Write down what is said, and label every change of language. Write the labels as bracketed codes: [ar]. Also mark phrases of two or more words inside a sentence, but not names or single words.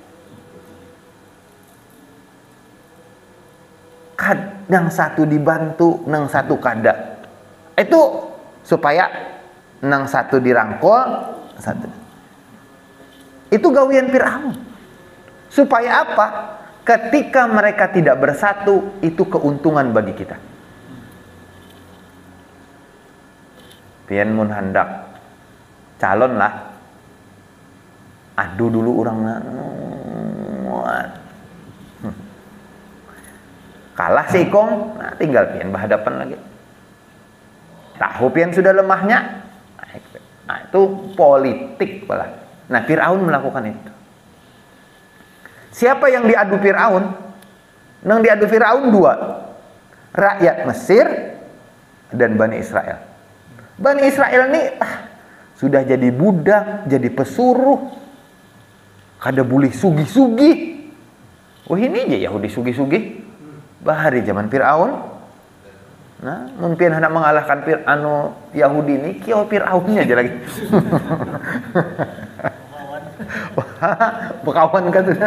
[bjn] Yang satu dibantu, yang satu kada. [id] Itu supaya yang satu dirangkul, satu. [bjn] Itu gawian Fir'aun. Supaya apa? [id] Ketika mereka tidak bersatu, itu keuntungan bagi kita. [bjn] Pian mun hendak calon lah, adu dulu orang kalah si Ikong, nah tinggal pian berhadapan lagi. Tahu pian sudah lemahnya, nah itu politik pula. [id] Nah Fir'aun melakukan itu. Siapa yang diadu Fir'aun? Yang diadu Fir'aun dua, rakyat Mesir dan Bani Israel. Bani Israel ini sudah jadi budak, [bjn] jadi pesuruh, kada boleh sugi-sugi. Oh ini aja Yahudi sugi-sugi. Bahari zaman Fir'aun. Nah, mungkin hendak mengalahkan Yahudi ini, kio Fir'aunnya aja lagi. [id] Berkawan kan sudah.